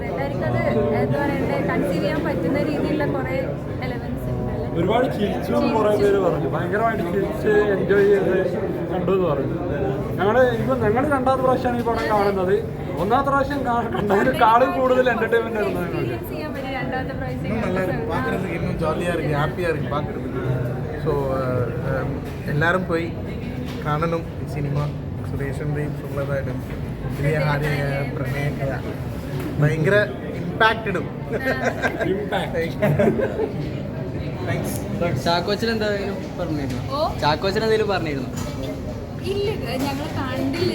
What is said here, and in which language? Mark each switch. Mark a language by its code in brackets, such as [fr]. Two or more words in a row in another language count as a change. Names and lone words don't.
[ml] എല്ലാവർക്കും അത് എന്താ പറയണ്ടേ, കൺസീവ് ചെയ്യാൻ പറ്റുന്ന രീതിയിലുള്ള കുറേ എലമെന്റ്സ് ഉണ്ട്. ഒരുപാട് ചിരിച്ചു എന്ന് കുറേ പേര് പറഞ്ഞു. ഭയങ്കരമായിട്ട് ചിരിച്ച് എൻജോയ് ചെയ്ത് കണ്ടു എന്ന് പറഞ്ഞു. ഞങ്ങൾ രണ്ടാമത്തെ പ്രാവശ്യമാണ് ഈ പടം കാണുന്നത്. ഒന്നാമത്തെ പ്രാവശ്യം കണ്ടതിനേക്കാളും കൂടുതൽ എന്റർടൈൻമെന്റ് ആയിരുന്നു ഞങ്ങൾ. [ta] பார்க்குறதுக்கு இன்னும் ஜாலியாக இருக்குது, ஹாப்பியாக இருக்குது பார்க்குறதுக்கு. [ml] സോ എല്ലാരും പോയി കാണണം ഈ സിനിമ. സുരേഷിൻ്റെയും സുബ്രതയുടെയും പ്രിയഹാരിയ പ്രണയൊക്കെ ഭയങ്കര ഇമ്പാക്റ്റ് ഇടും. ചാക്കോച്ചൻ എന്തെങ്കിലും പറഞ്ഞിരുന്നു? ഇല്ല, ഞങ്ങൾ കണ്ടില്ല.